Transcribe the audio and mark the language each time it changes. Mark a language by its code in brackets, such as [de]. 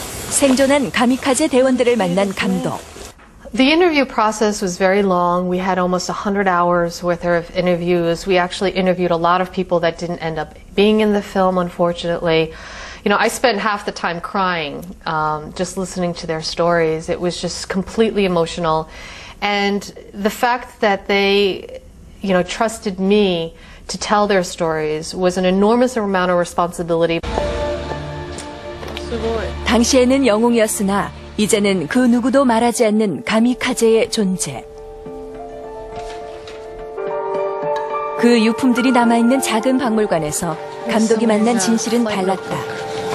[ko] 생존한 가미카제 대원들을 만난 감독. [en] The interview process was very long. We had almost 100 hours worth of interviews. We actually interviewed a lot of people that didn't end up being in the film, unfortunately. You know, I spent half the time crying, just listening to their stories. It was just completely emotional. And the fact that they, you know, trusted me to tell their stories was an enormous amount of responsibility. [ko] 당시에는 영웅이었으나 이제는 그 누구도 말하지 않는 가미카제의 존재. 그 유품들이 남아있는 작은 박물관에서 감독이 만난 진실은 달랐다.